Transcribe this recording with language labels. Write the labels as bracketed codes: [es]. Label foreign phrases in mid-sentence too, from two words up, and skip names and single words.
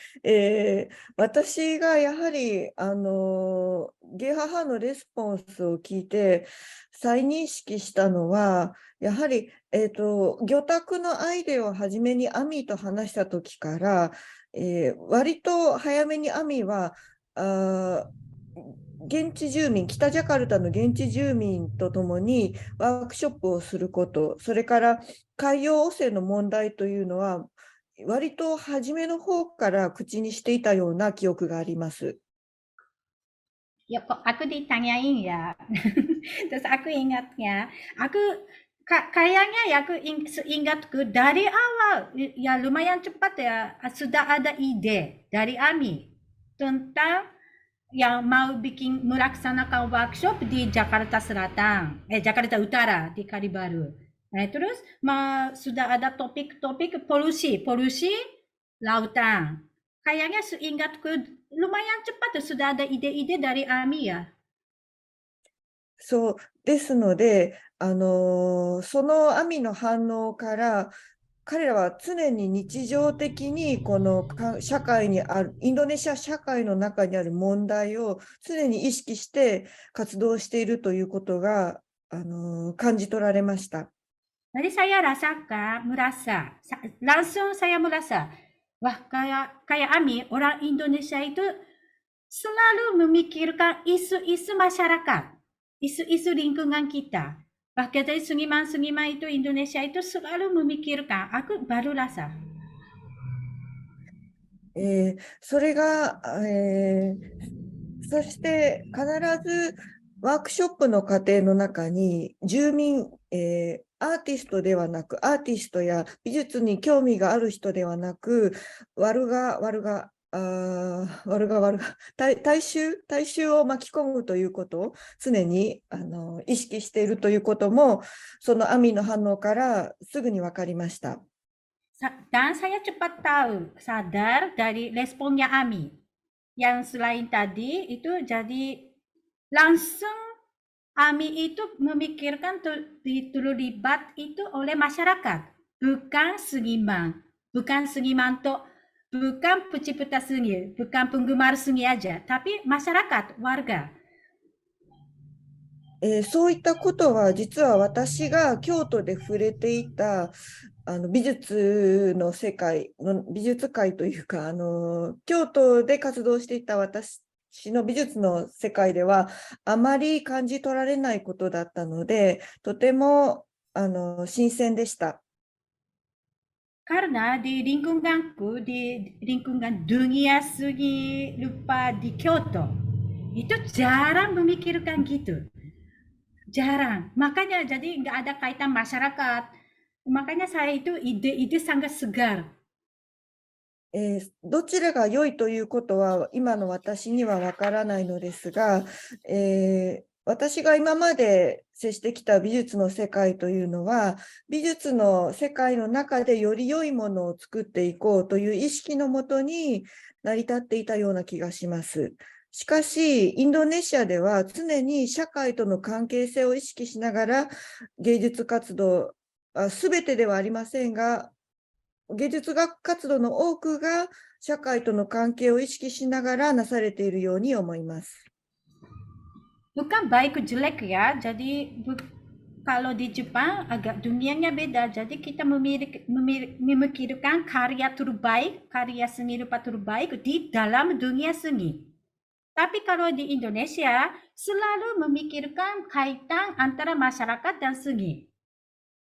[ja] 私がやはりゲハハのレスポンスを聞いて再認識したのは、やはり、魚拓のアイデアを初めにアミと話した時から、割と早めにアミは現地住民、北ジャカルタの現地住民とともにワークショップをすること、それから海洋汚染の問題というのは、割と初めの方から口にしていたような記憶があります。 [id] Ya, kok aku ditanyain ya. Terus aku ingatnya, kayaknya ya seingatku dari awal ya lumayan cepat ya sudah ada ide dari Ami tentang yang mau melaksanakan workshop di Jakarta Selatan, Jakarta Utara di Kalibaru. Terus sudah ada topik-topik polusi lautan. Kayaknya seingatku lumayan cepat sudah ada ide-ide dari Ami ya. [ja] そうですので、そのアミの反応から、彼らは常に日常的にこの社会にある、インドネシア社会の中にある問題を常に意識して活動しているということが、感じ取られました。 [id] Jadi saya langsung saya merasa, wah kayak Ami, orang Indonesia itu selalu memikirkan isu-isu masyarakat, isu-isu lingkungan kita. Bahkan dari seniman-seniman itu Indonesia itu selalu memikirkan, aku baru rasa. [ja] それが、そして必ずワークショップの過程の中に住民、アーティストではなく、アーティストや美術に興味がある人ではなく、大衆を巻き込むということを常に意識しているということも、そのアミの反応からすぐに分かりました。 [id] Dan saya cepat sadar dari responnya Ami. Yang selain tadi itu jadi langsung Ami itu memikirkan terlibat itu oleh masyarakat, bukan seniman, bukan pencipta seni, bukan penggemar seni aja, tapi masyarakat, warga. [ja] そういったことは実は私が京都で触れていた美術の世界の美術界というか京都で活動していた私の美術の世界ではあまり感じ取られないことだったのでとても新鮮でした。 [id] Karena di lingkunganku, di lingkungan dunia seni rupa di Kyoto, itu jarang memikirkan gitu. Jarang. Makanya jadi nggak ada kaitan masyarakat. Makanya saya itu ide-ide sangat segar. [ja] どちらが良いということは今の私にはわからないのですが、私が今まで接してきた美術の世界というのは、美術の世界の中でより良いものを作っていこうという意識のもとに成り立っていたような気がします。しかし、インドネシアでは常に社会との関係性を意識しながら芸術活動、すべてではありませんが、芸術学活動の多くが社会との関係を意識しながらなされているように思います。 [id] Bukan baik jelek ya, jadi kalau di Jepang agak dunianya beda, jadi kita memikirkan karya terbaik, karya seni rupa terbaik di dalam dunia seni. Tapi kalau di Indonesia selalu memikirkan kaitan antara masyarakat dan seni.